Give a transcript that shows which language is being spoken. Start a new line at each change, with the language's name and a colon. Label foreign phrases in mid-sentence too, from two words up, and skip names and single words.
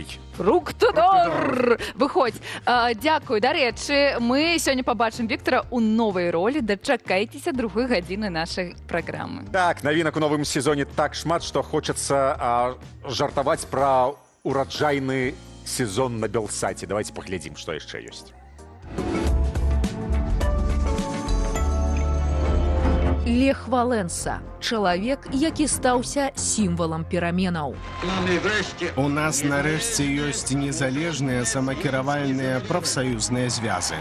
Belarusian: Фруктыдор! Выходзь. Дзякую. Дарэчы, мы сёння пабачым Віктара ў новай ролі. Дачакайцеся другой гадзіны нашай праграмы. Так, навінак у новым сезоне так шмат, што хочацца жартаваць пра ураджайны сезон на Белсаце.
Russian: Давайте поглядим, что еще есть.
Belarusian: Лех Валенса – чалавек, які стаўся сімвалам пераменаў. У нас нарэшце ёсць незалежныя самакіравальныя прафсаюзныя звязы.